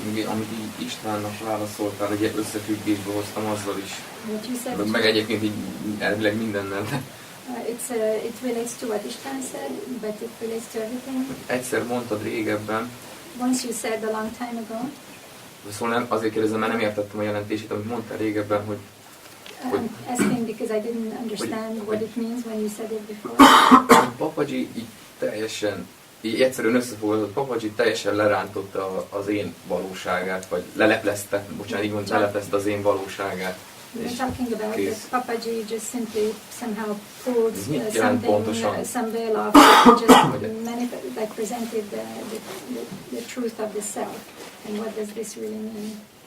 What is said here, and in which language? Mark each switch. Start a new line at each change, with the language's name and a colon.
Hungarian: Amit így Istvánnak válaszoltál, hogy összefüggésbe hoztam azzal is.
English: What you said.
Hungarian: Meg egyébként így elvileg mindennel.
English: It relates to what István said, but it relates to everything.
Hungarian: Egyszer mondtad régebben.
English: Once you said a long time ago.
Hungarian: Szóval azért kérdezem, mert nem értettem a jelentését, amit mondtál régebben, hogy...
English: I'm asking because I didn't understand what it means when you said it before.
Hungarian: Papaji így teljesen, így egyszerűen összefoglalott, Papaji teljesen lerántotta az én valóságát, vagy leleplezte, bocsánat, így mondom, leleplezte az én valóságát.
English: We're talking about that Papaji just simply somehow pulled some veil off, just presented the truth of the self. And what does this really mean?